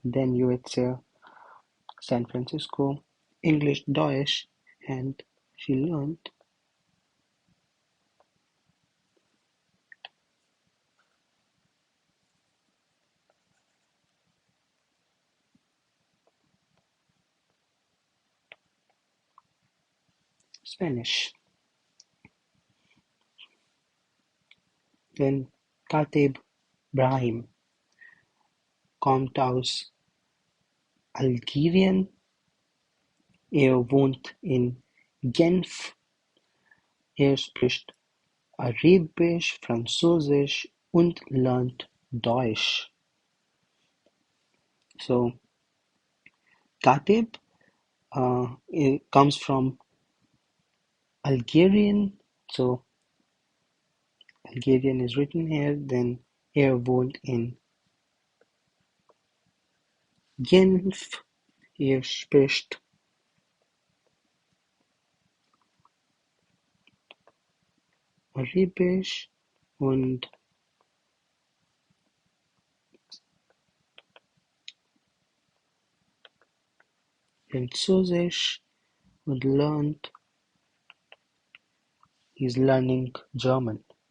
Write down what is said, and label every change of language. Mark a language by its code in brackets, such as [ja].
[en] Then you would say San Francisco, English, Deutsch, and she learned Spanish. [de] Then Katib Brahim kommt aus Algerien. Wohnt in Genf. Spricht Arabisch, Französisch und lernt Deutsch. [en] So, Katib it comes from Algerian, so Algerian is written here, then [de] wohnt in Genf. Spricht Arabisch und Französisch und [en] he's learning German.